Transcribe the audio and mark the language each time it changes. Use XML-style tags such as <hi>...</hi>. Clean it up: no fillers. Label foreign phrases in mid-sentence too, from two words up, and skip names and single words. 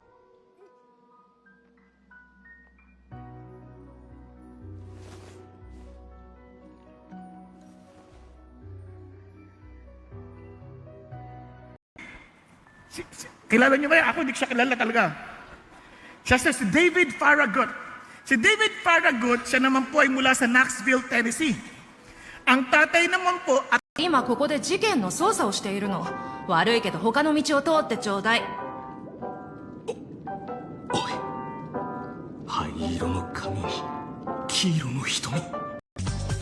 <tl>Kilala niyo ba yan? Ako hindi ko siya kilala talaga. Siya si David Farragut. Si David Farragut, siya naman po ay mula sa Knoxville, Tennessee. Ang tatay naman po at</tl> <ja>今ここで事件の捜査をしているの。悪いけど他の道を通ってちょうだい。灰色の髪に黄色の瞳。</ja>